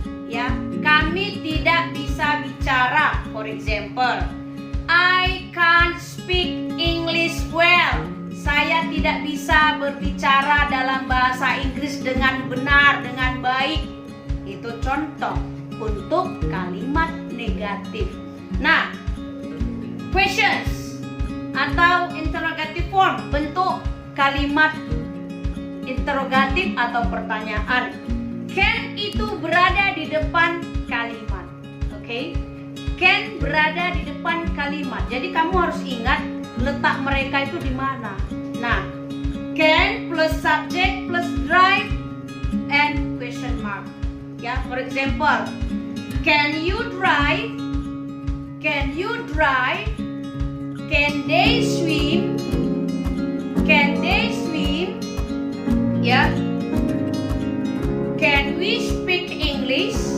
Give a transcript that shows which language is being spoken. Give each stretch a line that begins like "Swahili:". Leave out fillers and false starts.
Indonesian: Ya, kami tidak bisa bicara.
English: For example, I can't speak English well.
Indonesian: Saya tidak bisa berbicara dalam bahasa Inggris dengan benar, dengan baik. Itu contoh untuk kalimat negatif. Nah, questions atau interrogative form, bentuk kalimat interrogatif atau pertanyaan. Can itu berada di depan kalimat. Oke? Can berada di depan kalimat. Jadi kamu harus ingat letak mereka itu di mana.
English: Nah, can plus subject plus drive and question mark. Ya, for example, can you drive? Can you drive? Can they swim? Can they swim? Ya. Can we speak English?